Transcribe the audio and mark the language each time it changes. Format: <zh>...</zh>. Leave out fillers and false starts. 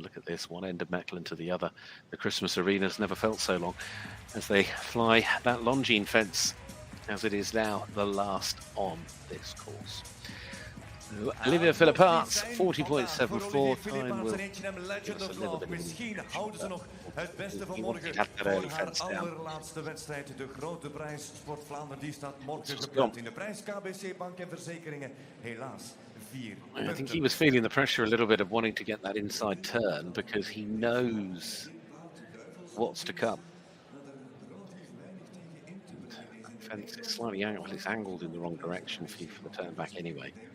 <en>Look at this, one end of Mechelen to the other. The Christmas arena's never felt so long as they fly that Longines fence, as it is now the last on this course. So, Olivia Philippart's 40.74 time will give us a little bit of</en> <nl>Misschien houden ze nog het beste van morgen voor haar allerlaatste wedstrijd. De grote prijs Sport Vlaanderen, die staat morgen gepland in de prijs KBC Bank en Verzekeringen. Helaas 4 punten.</nl> <en>I think he was feeling the pressure a little bit of wanting to get that inside turn because he knows what's to come. The fence is slightly angled, it's angled in the wrong direction for the turn back anyway.</en>